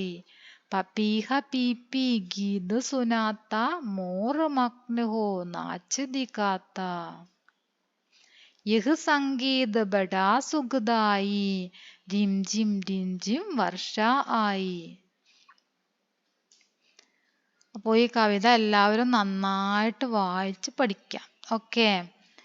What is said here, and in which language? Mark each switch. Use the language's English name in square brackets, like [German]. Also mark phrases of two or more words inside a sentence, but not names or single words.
[Hindi] पपीहा पी पी गीत सुनाता, मोर मग्न हो नाच दिखाता. यह संगीत बड़ा सुखदाई, रिमझिम रिमझिम वर्षा आई. [Malayalam] അപ്പോൾ ഈ കവിത എല്ലാവരും നന്നായിട്ട് വായിച്ച് പഠിക്കാം. ഓക്കെ.